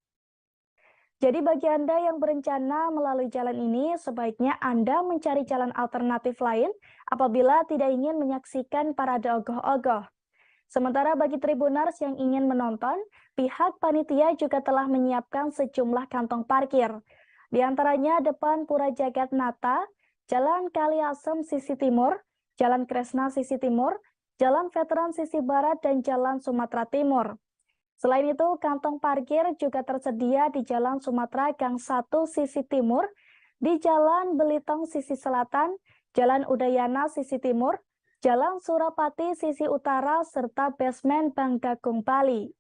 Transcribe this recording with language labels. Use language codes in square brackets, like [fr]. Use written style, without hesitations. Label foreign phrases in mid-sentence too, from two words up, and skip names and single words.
[id] Jadi bagi Anda yang berencana melalui jalan ini, sebaiknya Anda mencari jalan alternatif lain apabila tidak ingin menyaksikan parade ogoh-ogoh. Sementara bagi Tribunars yang ingin menonton, pihak panitia juga telah menyiapkan sejumlah kantong parkir. Di antaranya depan Pura Jagat Nata, Jalan Kaliasem sisi timur, Jalan Kresna sisi timur, Jalan Veteran sisi barat, dan Jalan Sumatera Timur. Selain itu, kantong parkir juga tersedia di Jalan Sumatera Gang 1 sisi timur, di Jalan Belitong sisi selatan, Jalan Udayana sisi timur, Jalan Surapati sisi utara, serta basement Bank Gagung Bali.